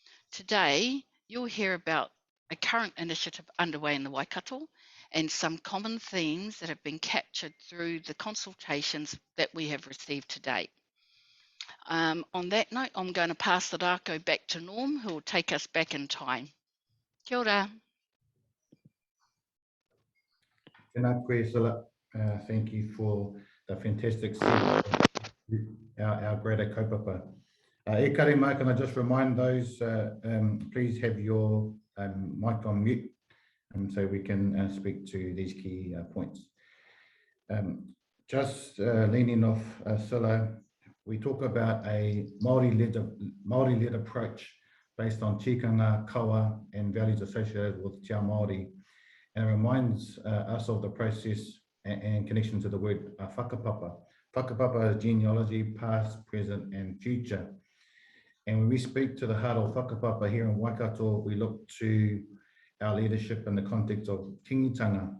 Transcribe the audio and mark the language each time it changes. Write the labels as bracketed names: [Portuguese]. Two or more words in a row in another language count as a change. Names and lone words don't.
[English] Today, you'll hear about a current initiative underway in the Waikato, and some common themes that have been captured through the consultations that we have received to date. On that note, I'm going to pass the rākau back to Norm, who will take us back in time. [Māori] Kia ora. Tēnā koe, Cilla. [English] Thank you for the fantastic our greater kaupapa. [Māori] E kare mai, [English] can I just remind those, please have your mic on mute so we can speak to these key points. Just leaning off Cilla, we talk about a Māori-led approach based on [Māori] tikanga, kawa, [English] and values associated with [Māori] Te Ao Māori, [English] and it reminds us of the process and connection to the word whakapapa. Whakapapa is genealogy, past, present, and future. And when we speak to the heart of whakapapa here in Waikato, we look to our leadership in the context of kingitanga.